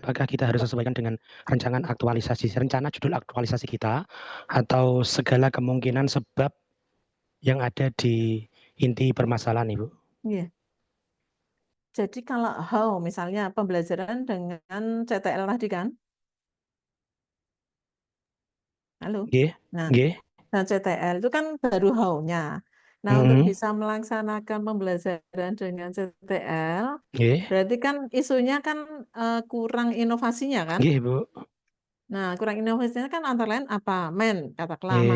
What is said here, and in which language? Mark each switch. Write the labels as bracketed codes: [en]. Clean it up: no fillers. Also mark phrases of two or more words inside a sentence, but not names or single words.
[id] Apakah kita harus sesuaikan dengan rencana judul aktualisasi kita, atau segala kemungkinan sebab yang ada di inti permasalahan, Ibu? Iya. Jadi kalau how misalnya pembelajaran dengan CTL tadi kan? Halo. Nggih, Nah, nggih. CTL itu kan baru how-nya. Nah, untuk bisa melaksanakan pembelajaran dengan CTL, Nggih, berarti kan isunya kan kurang inovasinya kan? nggih, Bu. Nah, kurang inovasinya kan antara lain apa? Katakanlah Nggih.